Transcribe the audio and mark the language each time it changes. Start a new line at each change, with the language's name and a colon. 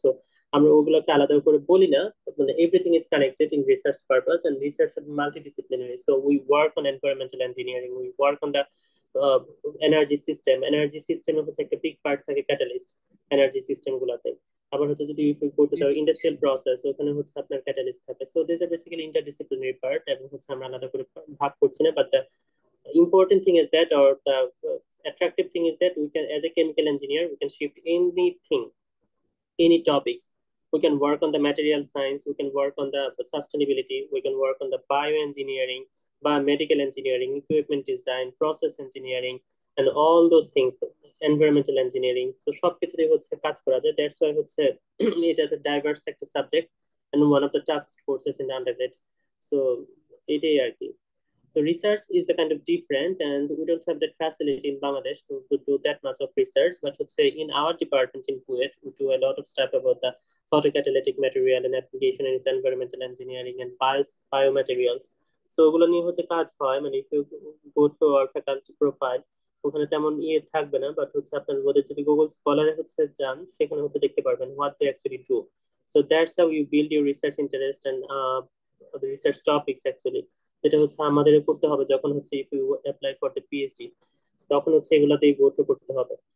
Bangla: So আমরা ওগুলোকে আলাদা করে বলি না, মানে
English: Everything is connected in research purpose and research multidisciplinary. So we work on environmental engineering, we work on the energy সিস্টেমে
Bangla: হচ্ছে একটা বিগ পার্ট থাকে
English: Catalyst energy system গুলাতে।
Bangla: আবার হচ্ছে যদি করতে জি চাও স্যার। ইন্ডাস্ট্রিয়াল প্রসেস, ওখানে হচ্ছে আপনার ক্যাটালিস্ট থাকে।
English: so this are basically interdisciplinary part,
Bangla: এবং হচ্ছে আমরা আলাদা করে ভাগ করছি না,
English: But the important thing is that, or the attractive thing is that we can, as a chemical engineer, we can shift anything, any topics. We can work on the material science, we can work on the sustainability, we can work on the bioengineering, biomedical engineering, equipment design, process engineering, and all those things, environmental engineering. So
Bangla: সবকিছুই হচ্ছে কাজ করা যায়,
English: that's why হচ্ছে এটা একটা diverse একটা subject and one of the toughest courses in the undergrad. So
Bangla: এটাই আর কি।
English: So research is the kind of different, and we don't have that facility in Bangladesh to do that much of research. But let's say in our department in Kuwait, we do a lot of stuff about the photocatalytic material and application in environmental engineering and biomaterials.
Bangla: So ওগুলো নিয়ে হচ্ছে কাজ হয়, মানে
English: if you go to our faculty profile,
Bangla: ওখানে তেমন থাকবে না, বাট হচ্ছে আপনার ওদের যদি গুগল স্কলারে হচ্ছে যান সেখানে হচ্ছে দেখতে পারবেন
English: what they actually do. So that's how you build your research interest and the research topics actually,
Bangla: যেটা হচ্ছে আমাদের করতে হবে যখন হচ্ছে
English: if you apply for the PhD,
Bangla: তখন হচ্ছে এগুলাতেই গো থ্রু করতে হবে।